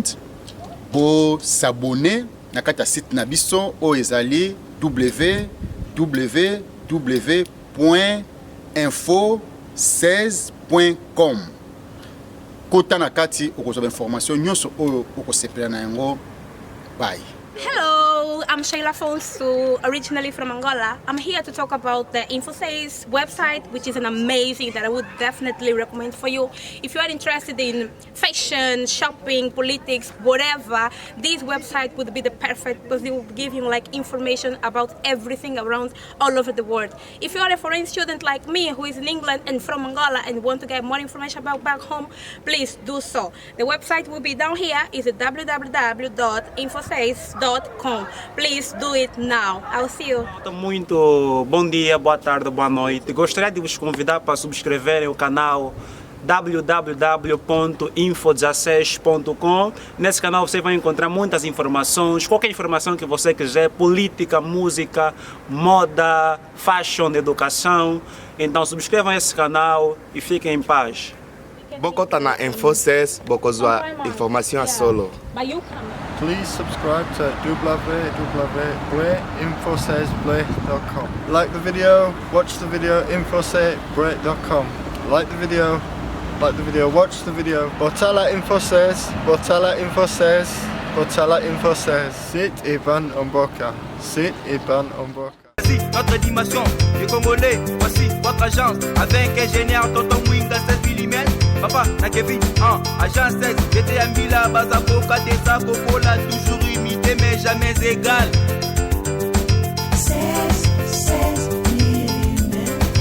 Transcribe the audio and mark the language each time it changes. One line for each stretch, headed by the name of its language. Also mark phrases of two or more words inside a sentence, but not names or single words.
French: Pour s'abonner
Lingala: na kati ya site na biso o ezali www.info16.com. Kota na kati okozwa information nyonso oyo okosepela na yango.
English: Bye. Hello, I'm Sheila Fonsu, originally from Angola. I'm here to talk about the Info6 website, which is an amazing that I would definitely recommend for you. If you are interested in fashion, shopping, politics, whatever, this website would be the perfect because it will give you like information about everything around all over the world. If you are a foreign student like me who is in England and from Angola and want to get more information about back home, please do so. The website will be down here. It's www.info6.com. Please do it now. I'll see you.
Portuguese: Muito bom dia, boa tarde, boa noite. Gostaria de vos convidar para subscreverem o canal www.info16.com. Nesse canal você vai encontrar muitas informações, qualquer informação que você quiser, política, música, moda, fashion, educação. Então subscrevam esse canal e fiquem em paz.
Lingala: Bokota na Info6, bokozwa information solo.
English: Please subscribe to www.info16.com. Like the video, watch the video, info16.com. Like the video, watch the video.
Lingala: Botala Info16, Botala Info16, Botala Info16. Sit Iban Omboka. Sit Iban Omboka.
French: Voici notre dimension, les Congolais, voici votre agence, avec ingénieur Tonton Mwinga 16 mm,
Lingala: papa na Kevin,
French: agence 16, j'étais un Mila, Bazako, Katesa, Kokola, toujours imité mais jamais égal. 16 millimètres.